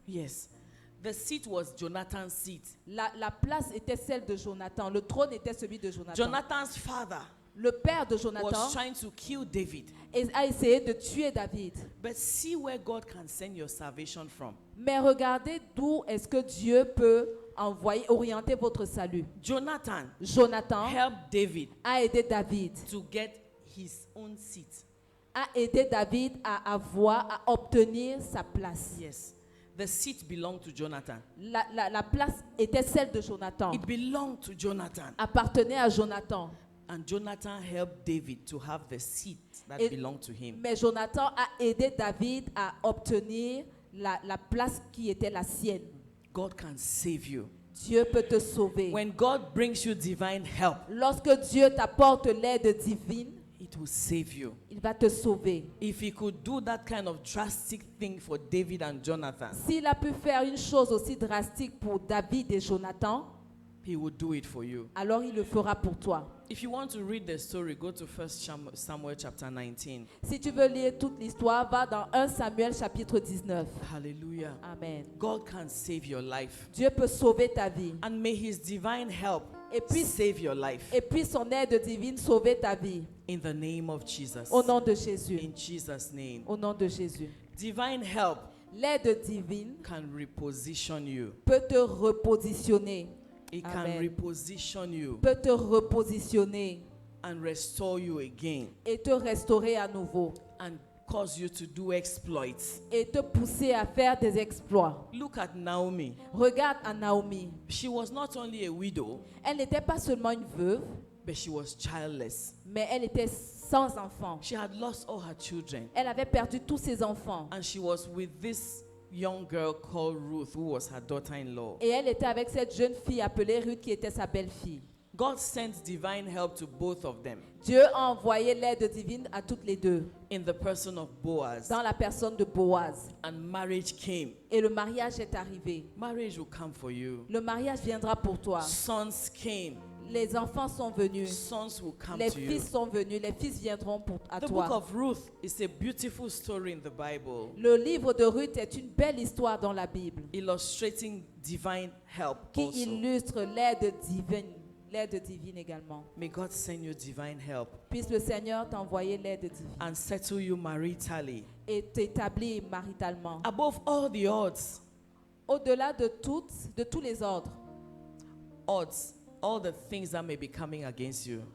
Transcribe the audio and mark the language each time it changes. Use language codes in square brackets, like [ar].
[en] Yes. The seat was Jonathan's seat. [fr] La place était celle de Jonathan. Le trône était celui de Jonathan. [en] Jonathan's father [fr] Le père de Jonathan [en] was trying to kill David. [fr] a essayé de tuer David. [en] But see where God can send your salvation from. [fr] Mais regardez d'où est-ce que Dieu peut orienter votre salut. [en] Jonathan Jonathan helped David [fr] a aidé David. [en] to get his own seat. [fr] A aidé David à obtenir sa place. [en] Yes. The seat belonged to Jonathan. [fr] La place était celle de Jonathan. [en] It belonged to Jonathan. [fr] Appartenait à Jonathan. [en] And Jonathan helped David to have the seat that [fr] Et- [en] belonged to him. [fr] Mais Jonathan a aidé David à obtenir la place qui était la sienne. [en] God can save you. [fr] Dieu peut te sauver. [en] When God brings you divine help, [fr] Lorsque Dieu t'apporte l'aide divine, [en] it will save you. [fr] il va te sauver. [en] If he could do that kind of drastic thing for David and Jonathan, [fr] S'il a pu faire une chose aussi drastique pour David et Jonathan, [en] he will do it for you. [fr] alors il le fera pour toi. [en] If you want to read the story, go to 1 Samuel chapter 19. [fr] Si tu veux lire toute l'histoire, va dans 1 Samuel chapitre 19. [en] Hallelujah. Amen. God can save your life. [fr] Dieu peut sauver ta vie. [en] And may his divine help [fr] Et puis, [en] save your life. [fr] et puis son aide divine sauver ta vie. [en] In the name of Jesus. [fr] Au nom de Jésus. [en] In Jesus' name. [fr] Au nom de Jésus. [en] Divine help [fr] L'aide divine [en] can reposition you. [fr] peut te repositionner. [en] It can Amen. reposition you [fr] Peut te repositionner [en] and restore you again [fr] et te restaurer à nouveau. [en] and cause you to do exploits. [fr] Et te pousser à faire des exploits. [en] Look at Naomi. [fr] Regarde à Naomi. [en] She was not only a widow, [fr] Elle n'était pas seulement une veuve, [en] but she was childless. [fr] mais elle était sans enfant. [en] She had lost all her children. [fr] Elle avait perdu tous ses enfants. [en] And she was with this young girl called Ruth, who was her daughter-in-law. [fr] Et elle était avec cette jeune fille appelée Ruth qui était sa belle-fille. [en] God sent divine help to both of them [fr] Dieu a envoyé l'aide divine à toutes les deux, [en] in the person of Boaz. [fr] dans la personne de Boaz. [en] And marriage came. [fr] Et le mariage est arrivé. [en] Marriage will come for you. [fr] Le mariage viendra pour toi. [en] Sons came. [fr] Les enfants sont venus. [en] Sons will come [fr] Les [en] to you. [fr] fils sont venus. Les fils viendront à [en] The book [fr] toi. [en] of Ruth is a beautiful story in the Bible, [fr] Le livre de Ruth est une belle histoire dans la Bible [en] illustrating divine help [fr] qui [en] also. [fr] illustre l'aide divine également. [en] May God send you divine help [fr] Puisse le Seigneur t'envoyer l'aide divine [en] and settle you maritally. [fr] et t'établir maritalement. [en] Above all the odds, [fr] Au-delà de tous les ordres, [en] all the things that may be coming against you.